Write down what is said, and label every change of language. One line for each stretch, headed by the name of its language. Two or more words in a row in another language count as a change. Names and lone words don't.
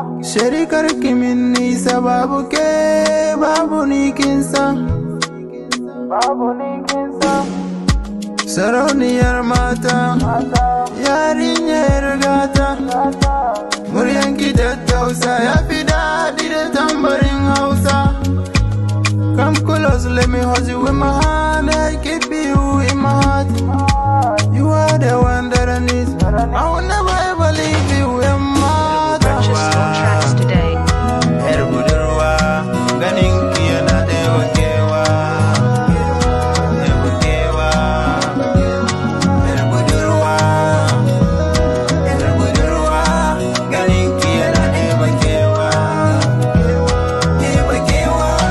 Hausa: Sharikar ki min nisa, babu ke, babu ni kin san. Sarauniyar mata, yarinyar gata, muryanki tattausa, ya fi daɗi da tambarin Hausa.
English: Come close, let me hold you with my hand, I keep you in my heart. You are the one that I need, I will never ever leave you,
Hausa: yan mata.
English: Purchase your tracks today.
Hausa: Yar budurwa, Ganin ki yana ɗebe kewa, ɗebe kewa. Yar budurwa, yar budurwa, ganin ki yana ɗebe kewa, ɗebe kewa.